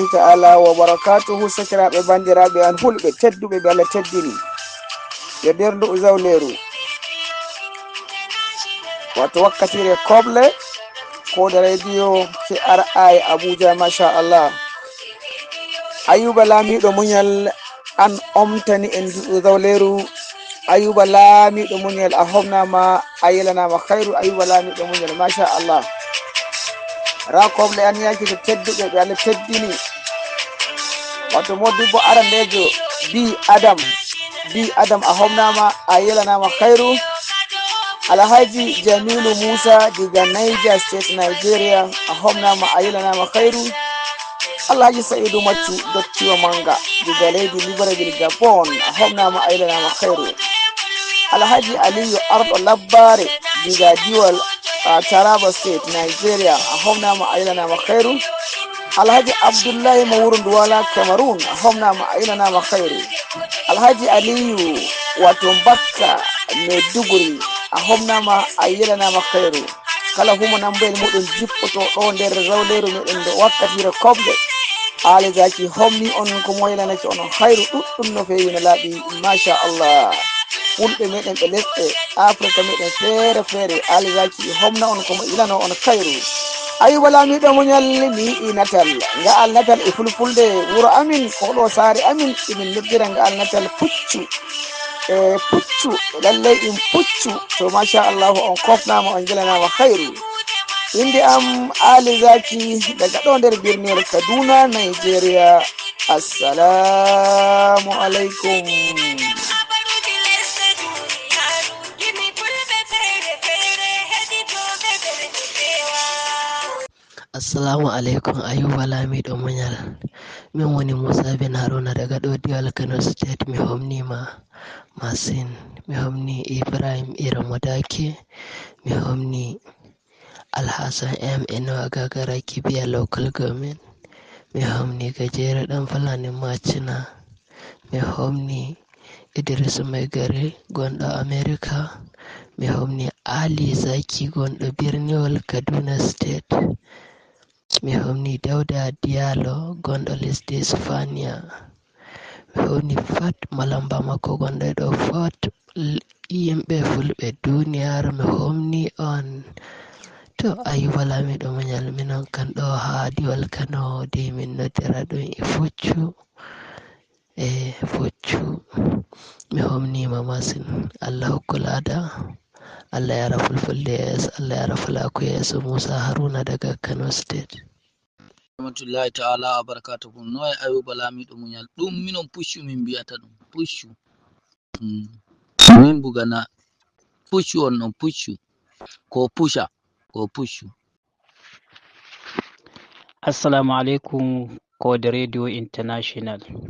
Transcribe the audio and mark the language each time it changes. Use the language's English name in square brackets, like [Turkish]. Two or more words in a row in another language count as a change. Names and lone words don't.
[Arabic] تعالى وبركاته [Fula] sakiraɓe bandiraɓe an hulɓe tedduɓe be Allah teddini ɓe nder ndu zawleru wato wakkatire koble ko da radio KRI Abuja [Arabic] ما شاء الله. [Fula] Ayuba lamiɗo munyal an omtani en ndu zawleru. Ayuba lamiɗo munyal a homnama a yelanama khairu. Ayuba lamiɗo munyal [Arabic] ما شاء الله. [Fula] Ra koble an yaki to tedduɓe ɓe Allah teddini wato modibbo arandejo bi Adam a homnama a yelanama khairu. Alhaji Jamilu Musa diga Niger State Nigeria a homnama a yelanama khairu. Alhaji Sa'idu Machu dottiwa manga diga leydi Libreville Gabon a homnama a yelanama khairu. Alhaji Aliyu Ardo Labbare diga Diwal Taraba State Nigeria a homnama a yelanama khairu. Alhaji Abdullahi Mawuru Duwala Cameroon a homnama a yelanama khairu. Alhaji Aliyu wato Bakka Maiduguri a homnama a yelanama khairu. Kala huma nambayel muɗum jippoto ɗo nder zawleru meɗen nde wakkatire koble Ali Zaki homni on ko moylanake onon khairu ɗuɗɗum no fewi no laaɓi [Arabic] ما شاء الله. [Fula] Fulɓe meɗen ɓe lesɗe Afrika meɗen feere feere Ali Zaki homna on komo ilano on khairu. Ayuba lamiɗo munyal mi yiɗi natal nga'al natal e fulfulde wuro amin ko ɗo saare amin imin noddira nga'al natal puccu puccu lallay ɗum puccu to [Arabic] ما شاء الله [Fula] on kofnama on jelanama khairu. Inde am Ali Zaki daga ɗo nder birniyel Kaduna Nigeria. [Arabic] السلام عليكم. السلام عليكم Ayuba lamiɗo munyal. [Fula] Min woni Musa bin Haruna daga ɗo Diwal Kano State. Mi homnima masin. Mi homni Ibrahim Iramodake. Mi homni Alhassan M Enowa Gagara Kibiya Local Government. Mi homni Gajere ɗan Fulani Macina. Mi homni Idris Maigari gonɗo America. Mi homni Ali Zaki gonɗo Birniwol Kaduna State. Mi homni Dauda Diallo gonɗo lesdi Spania. Mi homni Fat Malamba makko gonɗo ɗo Fat yimɓe fulɓe duniyaru. Mi homni on. To Ayuba lamiɗo munyal minon kan ɗo ha Diwal Kano de min noddira ɗum e Fuccu. Mi homnima masin. Allah hokku lada. Allah yara fulfulde yeso. Allah yara fulaku yeso. Musa Haruna daga Kano State. [Arabic] رحمة الله تعالى وبركاته. [Fula] Noy Ayuba lamiɗo munyal ɗum minon puccu min mbiyata ɗum puccu. Min bugana puccu on non puccu ko pusha ko puccu. [Arabic] السلام عليكم Code Radio International.